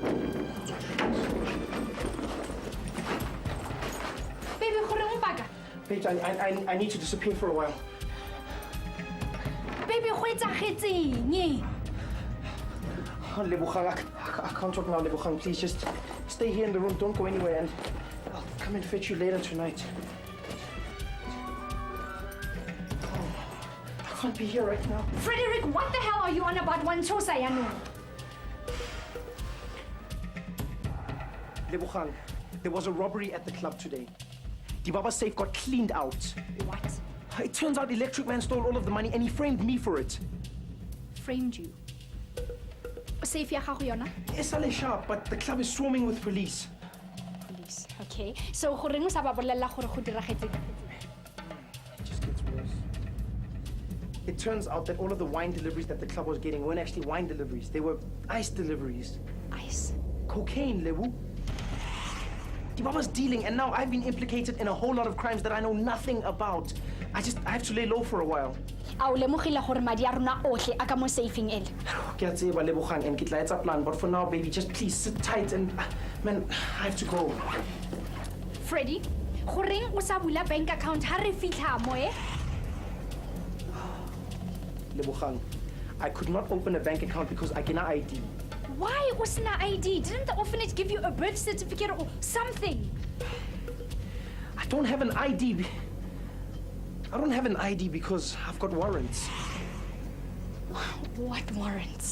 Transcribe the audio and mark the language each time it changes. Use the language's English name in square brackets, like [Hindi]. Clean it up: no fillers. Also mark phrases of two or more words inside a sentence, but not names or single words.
[Tswana] Baby, goreng mpaka? [English] Paige, I need to disappear for a while. Baby, [Tswana] go etsagetseng? [English] Lebogang, I can't talk now, Lebogang. Please just stay here in the room. Don't go anywhere, and I'll come and fetch you later tonight. I can't be here right now. Frederick, what the hell are you on about? [Tswana] Wanchosa yano? [English] Lebogang, there was a robbery at the club today. Dibaba's safe got cleaned out. What? It turns out Electric Man stole all of the money and he framed me for it. Framed you? [Tswana] Safe ya gago yona? [English] Esale sharp, but the club is swarming with police. Police, okay. [Tswana] So goreng o sa ba bolela gore go diragetse? [English] It just gets worse. It turns out that all of the wine deliveries that the club was getting weren't actually wine deliveries. They were ice deliveries. Ice? Cocaine, Lebu. Dibaba's dealing, and now I've been implicated in a whole lot of crimes that I know nothing about. I have to lay low for a while. [Tswana] Ao lemogile gore madi a rona ohle a ka mo safing ele. Ke a tseba [English] Lebogang and [Tswana] ke tla etsa plan, [English] but for now, baby, just please sit tight and man, I have to go. [Tswana] Freddy, goreng o sa bula [English] bank account [Tswana] ha re fitla mo eh? [English] Lebogang, I could not open a bank account because I cannot ID. Why wasn't an ID? Didn't the orphanage give you a birth certificate or something? I don't have an ID. I don't have an ID because I've got warrants. What warrants?